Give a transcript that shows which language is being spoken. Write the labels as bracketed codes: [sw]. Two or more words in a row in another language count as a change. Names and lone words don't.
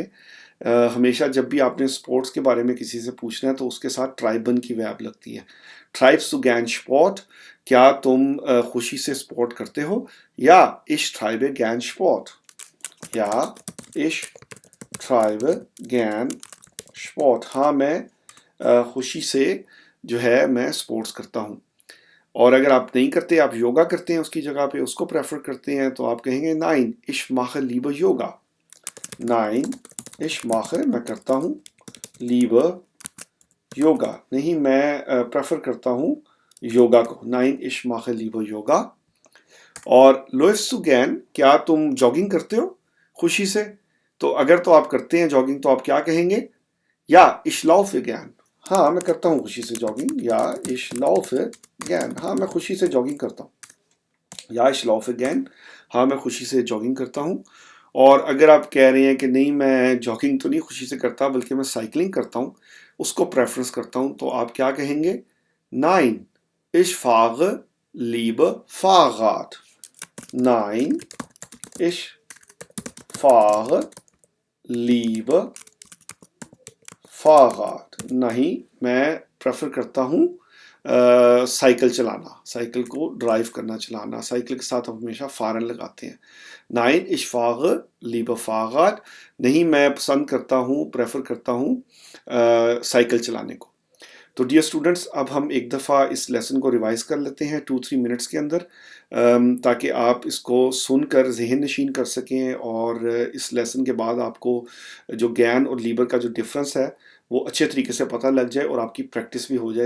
[hi] हमेशा जब भी आपने स्पोर्ट्स के बारे में किसी से पूछना है तो उसके साथ ट्राइबन की वर्ब लगती है। [de] Treibst du gern Sport? [hi] क्या तुम खुशी से स्पोर्ट करते हो? [de] या ich treibe gern Sport। या ich treibe gern Sport। [hi] हाँ मैं खुशी से जो है मैं स्पोर्ट्स करता हूँ। और अगर आप नहीं करते, आप योगा करते हैं उसकी जगह पे, उसको प्रेफर करते हैं, तो आप कहेंगे [de] Nein, ich mache lieber Yoga। Nein, ich mache [hi] मैं करता हूँ, lieber योगा नहीं मैं प्रेफर करता हूँ योगा को। [de] Nein, ich mache lieber Yoga। और läufst du gern? [hi] क्या तुम जॉगिंग करते हो खुशी से? तो अगर तो आप करते हैं जॉगिंग, तो आप क्या कहेंगे? [de] या ich laufe gern। [hi] हाँ मैं करता हूँ खुशी से जॉगिंग। [de] या ich laufe gern। [hi] हाँ मैं खुशी से जॉगिंग करता हूँ। [de] या ich laufe gern। [hi] हाँ मैं खुशी से जॉगिंग करता हूँ। और अगर आप कह रहे हैं कि नहीं मैं जॉगिंग तो नहीं खुशी से करता बल्कि मैं साइकिलिंग करता हूँ, उसको प्रेफरेंस करता हूँ, तो आप क्या कहेंगे? [de] Nein, ich fahre lieber Fahrrad। Nein, ich fahre lieber Fahrrad। [hi] नहीं मैं प्रेफर करता हूँ साइकिल चलाना, साइकिल को ड्राइव करना, चलाना। साइकिल के साथ हम हमेशा फारन लगाते हैं। [de] Nein, ich fahre lieber Fahrrad। [hi] नहीं मैं पसंद करता हूँ, प्रेफर करता हूँ साइकिल चलाने को। तो [en] dear students, [hi] अब हम एक दफ़ा इस लेसन को रिवाइज कर लेते हैं 2-3 मिनट्स के अंदर, ताकि आप इसको सुनकर ज़हन नशीन कर सकें और इस लेसन के बाद आपको जो ज्ञान और लीबर का जो डिफरेंस है वो अच्छे तरीके से पता लग जाए और आपकी प्रैक्टिस भी हो जाए।